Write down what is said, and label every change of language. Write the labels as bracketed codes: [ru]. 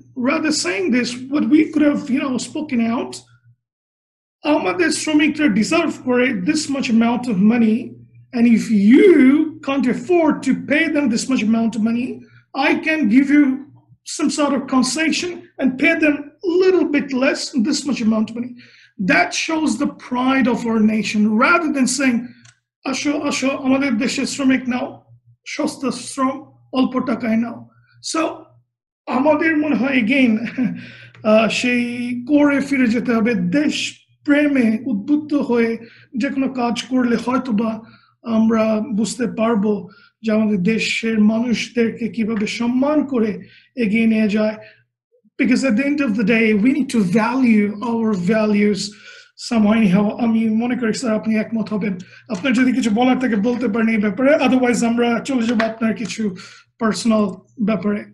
[en] Rather saying this, what we could have, spoken out, [bn] আমাদের শ্রমিকরা [en] deserve করে this much amount of money, and if you can't afford to pay them this much amount of money, I can give you some sort of concession and pay them a little bit less, this much amount of money. That shows the pride of our nation, rather than saying, [bn] asho, amader deshe shramik nao, shosta shram, olpo takaয় now. [en] So, [bn] আমাদের মনে হয় again, সেই কোরে ফিরে যেতে হবে, দেশ প্রেমে উদ্বুদ্ধ হয়ে যে কোনো কাজ করলে হয়তোবা আমরা বুঝতে পারবো যে আমাদের দেশের মানুষদেরকে কিভাবে সম্মান করে এগিয়ে নিয়ে যায়। [en] Because at the end of the day, we need to value our values somehow anyhow. [bn] আমি মনে করি স্যার আপনি একমত হবেন। আপনার যদি কিছু বলার থাকে বলতে পারেন এই ব্যাপারে, আদারওয়াইজ আমরা চলে যাবো আপনার কিছু পার্সোনাল ব্যাপারে।